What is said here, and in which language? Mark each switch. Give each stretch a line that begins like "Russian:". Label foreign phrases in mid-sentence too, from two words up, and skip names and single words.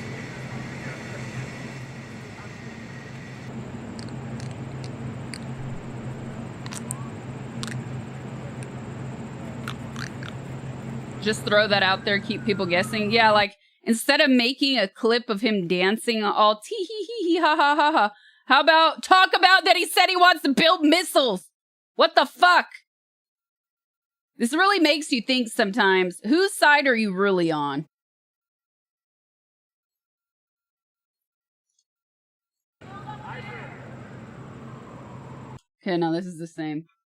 English: Just throw that out there, keep people guessing. Yeah, like, instead of making a clip of him dancing all tee hee hee hee ha ha ha ha, how about talk about that he said he wants to build missiles? What the fuck? This really makes you think sometimes, whose side are you really on? Okay, now this is the same.